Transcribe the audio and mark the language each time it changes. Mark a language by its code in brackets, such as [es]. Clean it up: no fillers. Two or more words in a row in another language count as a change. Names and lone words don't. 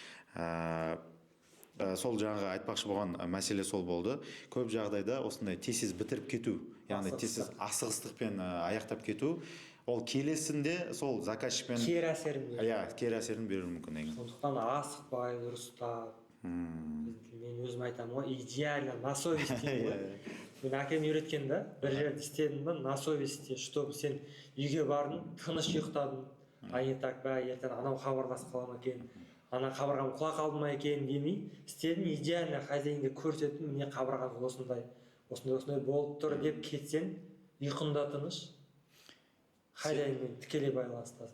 [kk] Сол жаңағы айтпақшы болған мәселе сол болды. Көп жағдайда осындай тез бітіріп кету, яғни тез асығыстықпен аяқтап кету, ол келесінде сол заказчикпен кері әсерін беруі мүмкін екен. Сондықтан асықпай, дұрыстап. Мен өзім айтамын ғой, [ru] идеально на совесть [kk] деймін ғой. Мен әкем үйреткен да, бір жерде істедім ба, [ru] на совести, чтобы [kk] сен үйге бардың, тыныш ұйықтадың. [ru] А не так, [kk] ертең анау хабарласып қала ма екен, ана қабырғам құлап қалды ма екен демей, істедім, идеально хозяинге көрсеттім, міне қабырғам осындай болып тұр деп кетсең, ұйқында тыныш, хозяинмен тікелей байланыстасың.